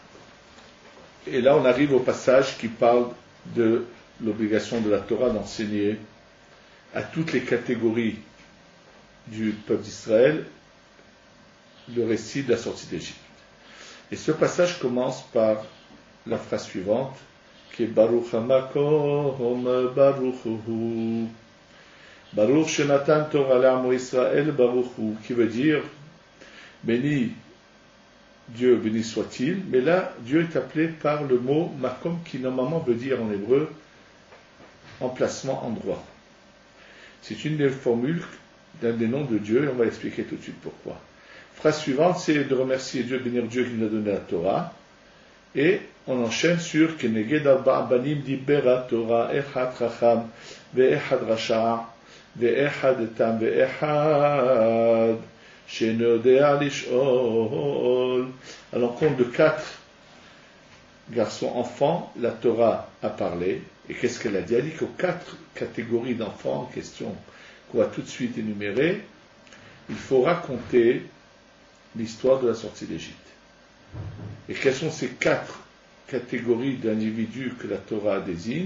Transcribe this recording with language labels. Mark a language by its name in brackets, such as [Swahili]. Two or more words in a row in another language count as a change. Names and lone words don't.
[French] Et là, on arrive au passage qui parle de l'obligation de la Torah d'enseigner à toutes les catégories du peuple d'Israël le récit de la sortie d'Égypte. Et ce passage commence par la phrase suivante, qui est [Hebrew] ברוך המקום ברוך הוא. ברוך שנתן תורה לעמו ישראל ברוך הוא, [French] qui veut dire béni Dieu, béni soit-il, mais là, Dieu est appelé par le mot Makom, qui normalement veut dire en hébreu emplacement, endroit. C'est une des formules d'un des noms de Dieu, et on va expliquer tout de suite pourquoi. Phrase suivante, c'est de remercier Dieu, bénir Dieu qui nous a donné la Torah, et on enchaîne sur [Hebrew] כנגד ארבעה בנים דיברה תורה אחד חכם ואחד רשע ואחד תם ואחד שנודע לשאול. [French] À l'encontre de 4 garçons enfants, la Torah a parlé. Et qu'est-ce qu'elle a dit? Elle a dit qu'aux 4 catégories d'enfants en question, qu'on va tout de suite énumérer, il faut raconter l'histoire de la sortie d'Égypte. Et quelles sont ces 4 catégories d'individus que la Torah désigne?